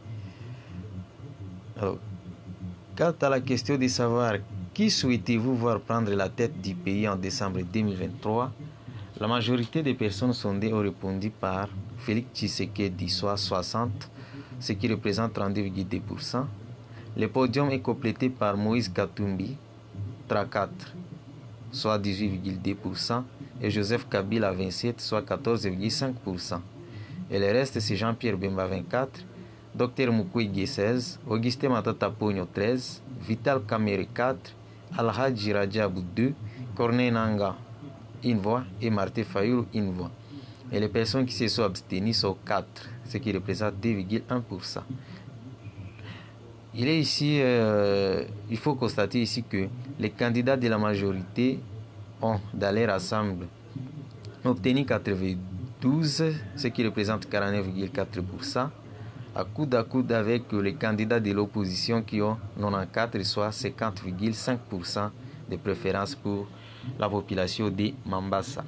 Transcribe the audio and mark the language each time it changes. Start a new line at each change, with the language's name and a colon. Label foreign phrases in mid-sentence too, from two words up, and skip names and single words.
French: Alors, quant à la question de savoir qui souhaitez-vous voir prendre la tête du pays en décembre 2023, la majorité des personnes sondées ont répondu par Félix Tshisekedi, soit 60, ce qui représente 32,2%. Le podium est complété par Moïse Katumbi, 34, soit 18,2%, et Joseph Kabila, 27, soit 14,5%. Et le reste, c'est Jean-Pierre Bemba, 24, Dr Mukwege, 16, Augustin Matata Pogno, 13, Vital Kamere, 4, Alhaji Rajabou, 2, Corneille Nanga, 1 voix, et Martin Fayoulou, 1 voix. Et les personnes qui se sont abstenues sont 4, ce qui représente 2,1%. Il est ici, il faut constater ici que les candidats de la majorité ont, dans leur ensemble, obtenu 92, ce qui représente 49,4%, à coude avec les candidats de l'opposition qui ont 94, soit 50,5% de préférence pour la population de Mambasa.